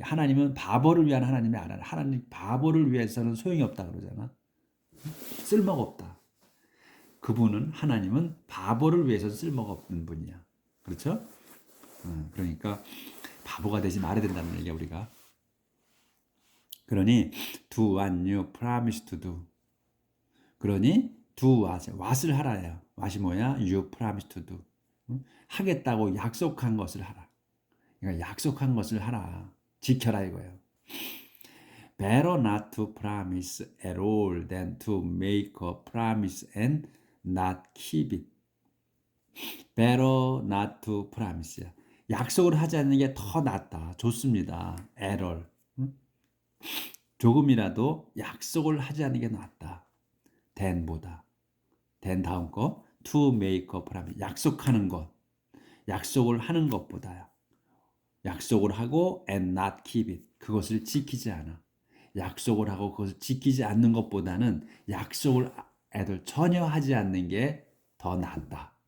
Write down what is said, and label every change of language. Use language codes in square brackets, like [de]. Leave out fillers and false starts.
[ko] 하나님은 바보를 위한 하나님이 아니라 하나님 바보를 위해서는 소용이 없다 그러잖아. 쓸모가 없다. 그분은 하나님은 바보를 위해서 쓸모가 없는 분이야. 그렇죠? 그러니까 바보가 되지 말아야 된다는 얘기야, 우리가. 그러니 [en] do what you promise to do. [ko] 그러니 [en] do what [ko] 을 하라요. [en] what이 [ko] 뭐야? [en] You promise to do. [ko] 하겠다고 약속한 것을 하라. 그러니까 약속한 것을 하라. 지켜라 이거예요. [en] Better not to promise at all than to make a promise and not keep it. Better not to promise. [ko] 약속을 하지 않는 게 더 낫다. 좋습니다. [en] at all. [ko] 조금이라도 약속을 하지 않는 게 낫다. [en] than보다. than 다음 거. to make a promise. [ko] 약속하는 것. 약속을 하는 것보다요. 약속을 하고 [en] and not keep it. [ko] 그것을 지키지 않아. 약속을 하고 그것을 지키지 않는 것보다는 약속을 애들 전혀 하지 않는 게 더 낫다.